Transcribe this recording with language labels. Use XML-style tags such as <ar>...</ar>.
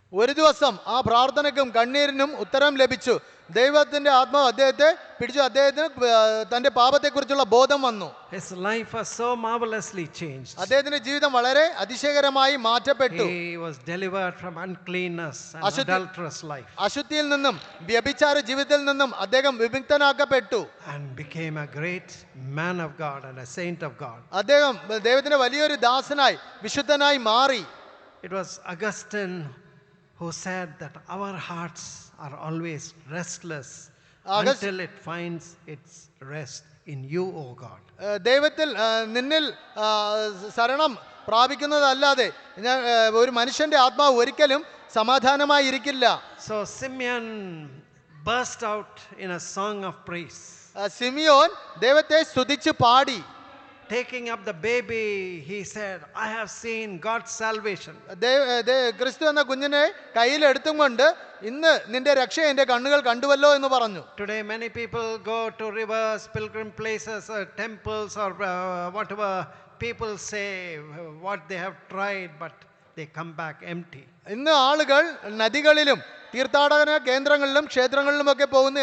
<ml>ഒരു ദിവസം ആ പ്രാർത്ഥനയ്ക്കും കണ്ണീരിനും ഉത്തരം ലഭിച്ചു. ദൈവത്തിന്റെ ആത്മാവ് അദ്ദേഹത്തെ പിടിച്ചു. അദ്ദേഹത്തിന് തന്റെ പാപത്തെക്കുറിച്ചുള്ള ബോധം വന്നു.</ml> <en>His life was so marvelously changed.</en> <ml>അദ്ദേഹത്തിന്റെ ജീവിതം വളരെ അതിശയകരമായി മാറ്റപ്പെട്ടു.</ml> <en>He was delivered from uncleanness and adulterous life</en> <ml>അശുദ്ധിയിൽ നിന്നും വ്യഭിചാര ജീവിതത്തിൽ നിന്നും അദ്ദേഹം വിമുക്തനാക്കപ്പെട്ടു.</ml> <en>and became a great man of God and a saint of God.</en> <ml>അദ്ദേഹം ദൈവത്തിന്റെ വലിയൊരു ദാസനായി വിശുദ്ധനായി മാറി.</ml> <en>It was Augustine who said that our hearts are always restless until it finds its rest in you, O God.</en> <ml>ദൈവത്തിൽ നിന്നിൽ ശരണം പ്രാപിക്കുന്നതല്ലാതെ ഒരു മനുഷ്യന്റെ ആത്മാവ് ഒരിക്കലും സമാധാനമായി ഇരിക്കില്ല.</ml> <en>So Simeon burst out in a song of praise.</en> <ml>Simeon ദൈവത്തെ സ്തുതിച്ച് പാടി.</ml> <en>Taking up the baby, he said, I have seen God's salvation.</en> <ml>ക്രിസ്തു എന്ന കുഞ്ഞിനെ കയ്യിലെടുത്തും കൊണ്ട് ഇന്ന് നിന്റെ രക്ഷ എന്റെ കണ്ണുകൾ കണ്ടുവല്ലോ എന്ന് പറഞ്ഞു.</ml> <en>Today many people go to rivers, pilgrim places, temples, or whatever people say what they have tried, but they come back empty.</en> <ml>ഇന്ന് ആളുകൾ നദികളിലും തീർത്ഥാടന കേന്ദ്രങ്ങളിലും ക്ഷേത്രങ്ങളിലുമൊക്കെ പോകുന്നു.</ml>